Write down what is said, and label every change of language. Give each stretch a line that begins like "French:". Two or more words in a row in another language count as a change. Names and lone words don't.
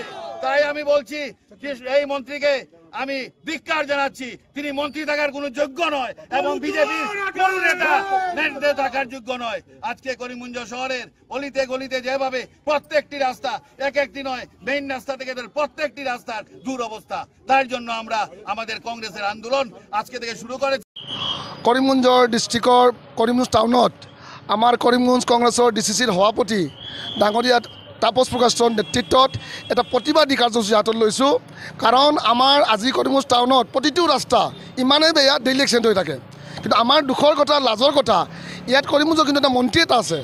Bangla: তাই আমি বলছি এই মন্ত্রীকে আমি ধিক্কার জানাচ্ছি, তিনি মন্ত্রী থাকার কোনো যোগ্য নয় এবং বিজেপির কোন নেতা থাকার যোগ্য নয়। আজকে করিমগঞ্জ শহরের অলিতে গলিতে যেভাবে প্রত্যেকটি রাস্তা, একটি নয়, মেইন রাস্তা থেকে প্রত্যেকটি রাস্তার দুরবস্থা, তার জন্য আমরা আমাদের কংগ্রেসের আন্দোলন আজকে থেকে শুরু করেছি।
Assamese: করিমগঞ্জ ডিস্ট্রিক্টর করিমগঞ্জ টাউনত আমাৰ কৰিমগঞ্জ কংগ্ৰেছৰ ডিচিচিৰ সভাপতি ডাঙৰীয়া তাপস প্ৰকাশৰ নেতৃত্বত এটা প্ৰতিবাদী কাৰ্যসূচী হাতত লৈছোঁ। কাৰণ আমাৰ আজি কৰিমগঞ্জ টাউনত প্ৰতিটো ৰাস্তা ইমানেই বেয়া, ডেইলি এক্সিডেণ্ট হৈ থাকে। কিন্তু আমাৰ দুখৰ কথা, লাজৰ কথা, ইয়াত কৰিমগঞ্জৰ কিন্তু এটা মন্ত্ৰী এটা আছে।